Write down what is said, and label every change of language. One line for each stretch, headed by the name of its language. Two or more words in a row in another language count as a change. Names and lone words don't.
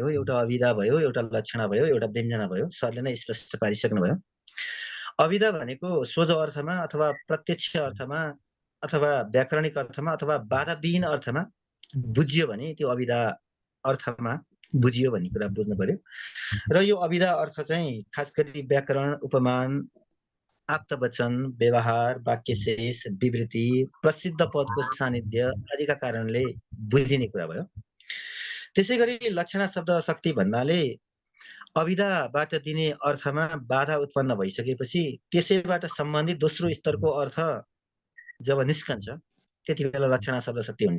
Nepali: एउटा अभिधा भयो, एउटा लक्षणा भयो, एउटा व्यञ्जना भयो। सरले नै स्पष्ट पारिसक्नुभयो। अभिधा भनेको सोझो अर्थमा अथवा प्रत्यक्ष अर्थमा अथवा व्याकरणिक अर्थमा अथवा बाधाविहीन अर्थमा बुझियो भने त्यो अभिधा अर्थमा बुझियो भन्ने कुरा बुझ्नु पर्यो। र यो अभिधा अर्थ चाहिँ खास गरी व्याकरण, उपमान, आप्तवचन, व्यवहार, वाक्यशेष, विवृत्ति, प्रसिद्ध पदको सान्निध्य आदिका कारणले बुझिने कुरा भयो। त्यसै गरी लक्षणा शब्द शक्ति भन्नाले अभिधाबाट दिने अर्थमा बाधा उत्पन्न भइसकेपछि त्यसैबाट सम्बन्धित दोस्रो स्तरको अर्थ जब निस्कन्छ त्यति बेला लक्षणा शब्द शक्ति हुन्छ।